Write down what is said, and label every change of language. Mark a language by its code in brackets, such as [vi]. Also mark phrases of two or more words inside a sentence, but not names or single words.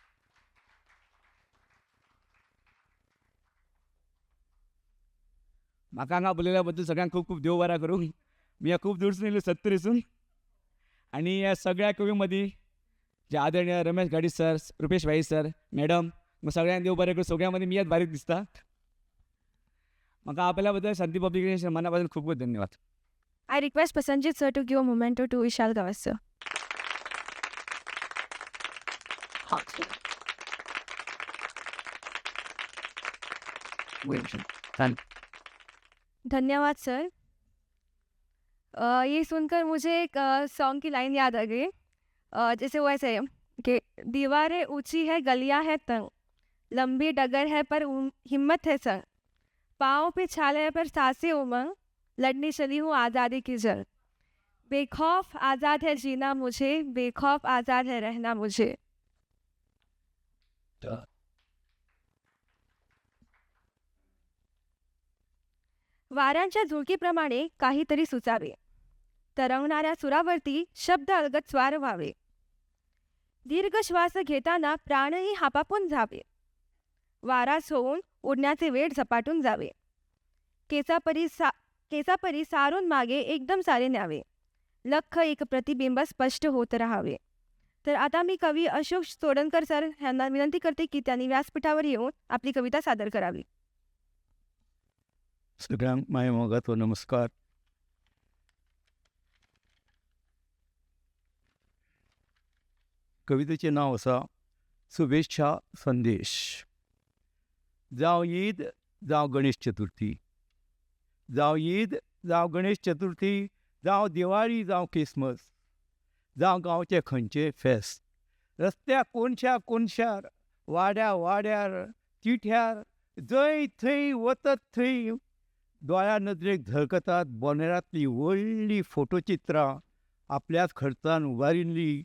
[kok] म्हाका हांगा बोलयल्या बद्दल सगळ्यांक खूब खूब देव बरा करूं. मी खूप दूरसून येयलो सत्तरीसून. आणि या सगळ्या कवी मदीं जे आदरणीय रमेश गाडी सर, रुपेश भाई सर, मॅडम, मग सगळ्यांक देव बरें करूं. सगळ्या मदीं मी यात बारीक दिसता. म्हाका आपल्या बद्दल शांती पब्लिकेशन मना पासून खूप खूप धन्यवाद. [en] I request Prasanjit sir to give a memento to Vishal Gawas sir. [kok] धन्यवाद सर. [hi] ये सुनकर मुझे एक सॉन्ग की लाइन याद आ गई. जैसे वो ऐसे है कि दीवारें ऊंची है गलियां है तंग. लंबी डगर है पर हिम्मत है संग. पाँव पे छाले पर सांसें उमंग. लड़ने चली हूँ आज़ादी की जंग. बेखौफ आज़ाद है जीना मुझे. बेखौफ आज़ाद है रहना मुझे. [mr] वाऱ्यांच्या झुळकीप्रमाणे काहीतरी सुचावे. तरंगणाऱ्या सुरावरती शब्द अलगद स्वार व्हावे. दीर्घ श्वास घेताना प्राणही हापापून जावे. वाराच होऊन उडण्याचे वेळ झपाटून जावे. केसापरी सारून मागे एकदम सारे न्यावे. लख एक प्रतिबिंब स्पष्ट होत राहावे. तर आता मी कवी अशोक सोडणकर सर यांना विनंती करते की त्यांनी व्यासपीठावर येऊन आपली कविता सादर करावी. [kok] सगळ्यांक माझ्या मोगाचो नमस्कार. कवितेचें नांव आसा शुभेच्छा संदेश. जावं ईद जावं गणेश चतुर्थी, जावं ईद जावं गणेश चतुर्थी, जावं दिवाळी जावं क्रिसमस, जावं गांवचें खंयचें फेस्त, रस्त्याक कोणशा कोणशार, वाड्या वाड्यार, चिठ्यार, जंय थंय वतत थंय दोळ्या नदरेक झळकतात बोनेरांतलीं व्हडलीं फोटोचित्रां आपल्याच खर्चान उबारिल्लीं.